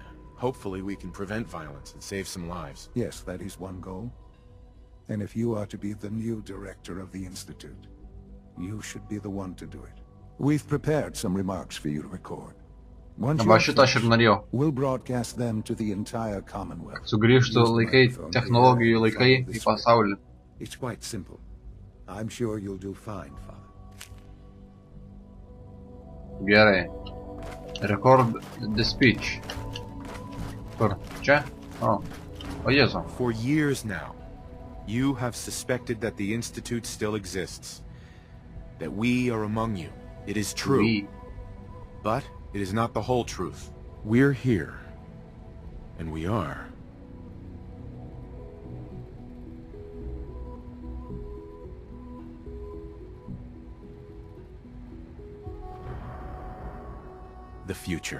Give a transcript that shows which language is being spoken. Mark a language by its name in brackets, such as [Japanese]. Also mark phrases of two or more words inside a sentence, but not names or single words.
[English] Hopefully we can prevent violence and save some lives. Yes, that is one goal. And if you are to be the new director of the Institute, you should be the one to do it. We've prepared some remarks for you to record. Once we'll broadcast them to the entire Commonwealth. [Lithuanian] Sugrįžtų laikai, technologijų laikai į pasaulį. [English] It's quite simple. I'm sure you'll do fine, Father. Gerai. Record the speech. [Lithuanian] Kur? Čia? O Jėzu. [English] For years now, you have suspected that the Institute still exists. That we are among you. It is true. But it is not the whole truth. We're here. And we are. The future.